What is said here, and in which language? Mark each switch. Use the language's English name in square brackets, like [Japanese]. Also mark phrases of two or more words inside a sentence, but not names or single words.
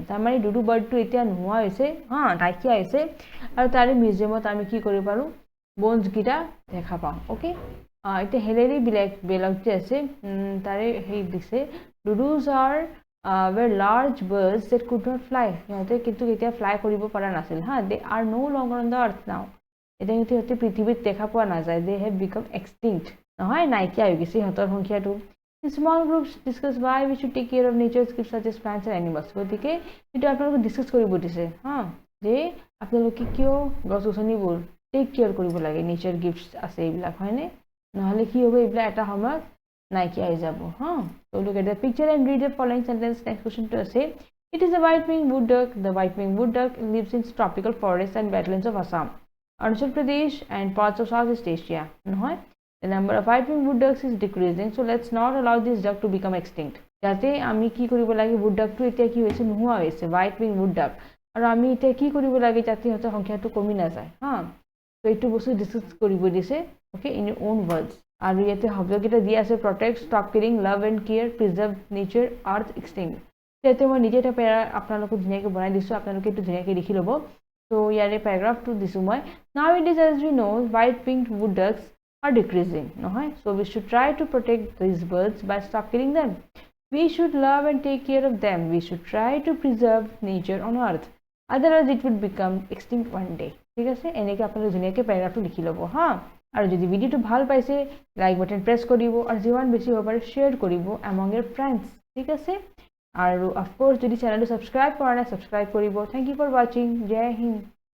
[Assamese] তারমানে dodo bird to এতিয়া নোহোৱা হৈছে নাইকিয়া হৈছে আৰু তাৰে মিউজিয়ামত আমি কি কৰিব পাৰো bones গিটা দেখা পাওঁ okay এতিয়া হেলেৰি বেলক যে আছে তাৰে হেই দিছে [English] dodos are were large birds that could not fly. [Assamese] সিহঁতে কিন্তু এতিয়া ফ্লাই কৰিব পৰা নাছিল হা [English] they are no longer on the earth now. [Assamese] এতিয়া কিন্তু সিহঁতে পৃথিৱীত দেখা পোৱা নাযায় [English] they have become extinct. [Assamese] নহয় নাইকিয়া হৈ গৈছে সিহঁতৰ সংখ্যাটো [English] small groups discuss why we should take care of nature's gifts such as plants and animals. [Assamese] গতিকে এইটো আপোনালোকে ডিছকাছ কৰিব দিছে হা যে আপোনালোকে কিয় গছ গছনিবোৰ [English] take care [Assamese] কৰিব লাগে [English] nature gifts [Assamese] আছে এইবিলাক হয়নে নহ'লে কি হ'ব এইবিলাক এটা সময়ত নাইকিয়া হৈ যাব হা [English] so look at the picture and read the following sentence next question to say it is a white-winged wood duck. The white-winged wood duck lives in tropical forests and wetlands of Assam, Arunachal Pradesh and parts of Southeast Asia. নহয় the number of white-winged wood ducks is decreasing, so let's not allow this duck to become extinct. [Assamese] যাতে আমি কি কৰিব লাগে [English] wood duck [Assamese] টো এতিয়া কি হৈছে নোহোৱা হৈছে [English] white-winged wood duck [Assamese] আৰু আমি এতিয়া কি কৰিব লাগে যাতে সিহঁতৰ সংখ্যাটো কমি নাযায় হা so এইটো বস্তু ডিসকাস কৰিব দিছে [English] okay in your own words [Assamese] আৰু ইয়াতে শব্দকেইটা দিয়া আছে [English] protect stop killing love and care preserve nature earth extinct [Assamese] ইয়াতে মই নিজে এটা পেৰা আপোনালোকক ধুনীয়াকৈ বনাই দিছো আপোনালোকে এইটো ধুনীয়াকৈ লিখি ল'ব so ইয়াৰে পেৰাগ্ৰাফটো দিছো মই [English] now it is as we know white-winged wood ducks are decreasing নহয় so we should try to protect these birds by stop killing them we should love and take care of them we should try to preserve nature on earth otherwise it would become extinct one day [Assamese] ঠিক আছে এনেকৈ আপোনালোকে ধুনীয়াকৈ পেৰাগ্ৰাফটো লিখি ল'ব হা আৰু যদি ভিডিওটো ভাল পাইছে লাইক বাটন প্ৰেছ কৰিব আৰু যিমান বেছি হ'ব পাৰে শ্বেয়াৰ কৰিব [English] among your friends [Assamese] ঠিক আছে আৰু অফ কোৰ্স যদি চেনেলটো সাবস্ক্ৰাইব কৰা নাই সাবস্ক্ৰাইব কৰিব [English] thank you for watching [Hindi] जय हिन्द